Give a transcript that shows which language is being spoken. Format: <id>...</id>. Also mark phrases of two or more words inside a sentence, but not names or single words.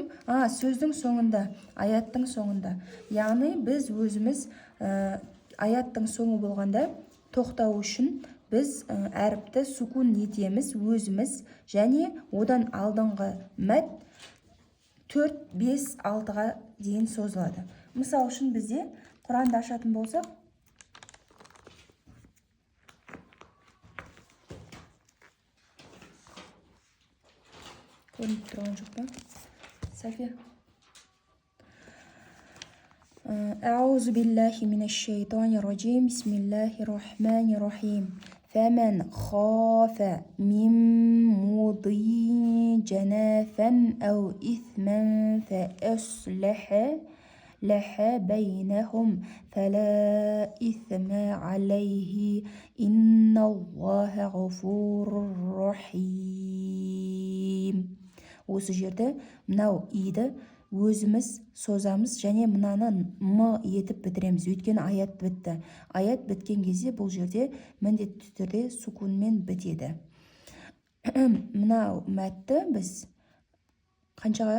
<kk>Сөздің соңында, аяттың соңында. Яғни біз өзіміз аяттың соңы болғанда тоқтау үшін біз әріпті сукун етеміз өзіміз, және одан алдыңғы мәт 4, 5, 6-ға дейін созылады. Мысал үшін бізде Құранды ашатын болсақ, көрініп тұрған жоқ па? Сафия.</kk> <ar>أعوذ بالله من الشيطان الرجيم بسم الله الرحمن الرحيم فمن خاف من موضع جنافا أو إثما فأصلح بينهم فلا إثم عليه إن الله غفور رحيم.</ar> <kk>Осы жерде мынау иді өзіміз созамыз және мынаны м етіп бітіреміз. Өйткені аят бітті. Аят біткен кезде бұл жерде міндетті түрде сукунмен бітеді. Мынау мәтті біз қаншаға?</kk>